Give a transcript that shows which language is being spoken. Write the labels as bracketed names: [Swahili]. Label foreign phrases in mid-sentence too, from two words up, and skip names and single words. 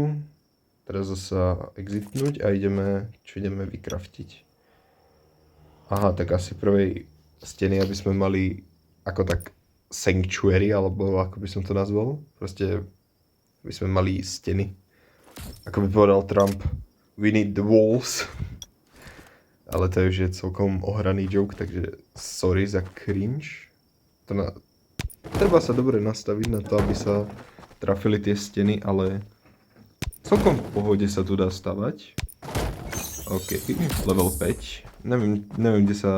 [Slovak] Teraz zasa exitnúť a ideme vykraftiť. Aha, tak asi prvej steny, aby sme mali ako tak sanctuary, alebo ako by som to nazval. Proste by sme mali steny. Ako by povedal Trump, [English] we need the walls. [Slovak] Ale to už je celkom ohraný joke, takže sorry za cringe. Treba sa dobre nastaviť na to, aby sa trafili tie steny, ale celkom v pohode sa tu dá stavať. OK, level 5. Neviem, kde sa...